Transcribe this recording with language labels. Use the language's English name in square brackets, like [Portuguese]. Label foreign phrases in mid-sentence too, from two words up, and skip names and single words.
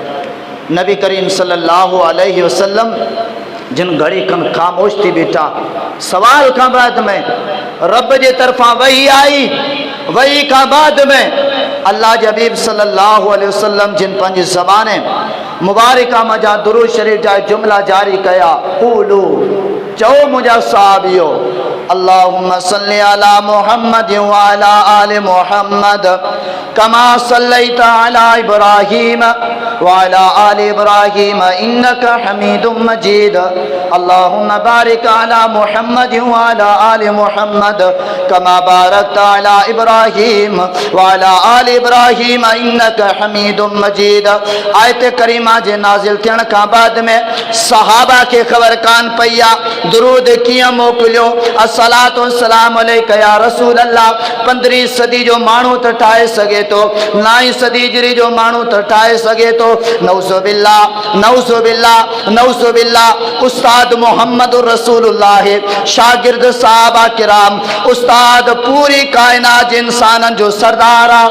[Sindhi] नबी करीम [Arabic] صلى الله عليه وسلم [Sindhi] जिन घड़ी खन ख़ामोश थी बीठा, सवाल खां बाद में रब जे तरफ़ां वही आई, वही खां बाद में अल्लाह जे हबीब [Arabic] صلى الله عليه وسلم [Sindhi] जिन पंहिंजी ज़बान मुबारका मजा दुरूद शरीफ जा जुमला जारी कया, क़ूलू चो मुझा साहबियो [Arabic] اللهم صل على محمد وعلى آل محمد كما صليت على إبراهيم وعلى آل إبراهيم إنك حميد مجيد اللهم بارك على محمد وعلى آل محمد كما باركت على إبراهيم وعلى آل إبراهيم إنك حميد مجيد. [Sindhi] आयत करीमा जे नाज़िल थियण खां बाद में सहाबा के ख़बर कान पईया दुरूद कियां मोकिलियो [Arabic] الصلاة والسلام عليك يا رسول الله. [Sindhi] 15वीं सदी जो माण्हू त ठाहे सघे थो, 9वीं सदी हिजरी जो माण्हू त ठाहे सघे थो। [Arabic] نعوذ بالله نعوذ بالله نعوذ بالله. [Sindhi] उस्ताद मोहम्मद रसूलुल्लाह शागिर्द सहाबा किराम उस्ताद पूरी कायनात जे इंसानन जो सरदार आ।